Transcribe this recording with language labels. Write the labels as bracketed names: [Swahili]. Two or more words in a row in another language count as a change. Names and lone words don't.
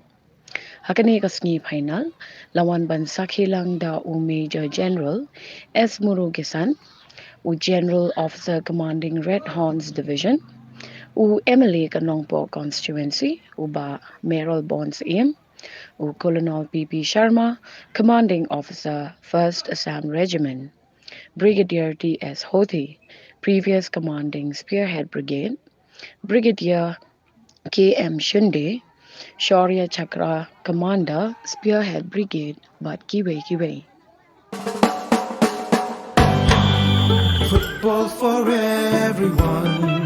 [Khasi] Hakani ka sngi final lawan ban sakhilang da u Major General S. Murugesan u [English] General Officer Commanding [Khasi] Red Horns Division u Emily ka Nongpo Constituency u ba Merrill Bonds Aim u Colonel P.P. [English] Sharma Commanding Officer 1st Assam Regiment Brigadier T.S. Hoti, previous commanding Spearhead Brigade, Brigadier K.M. Shinde, Shaurya Chakra Commander, Spearhead Brigade, but Kiwe. Football for everyone.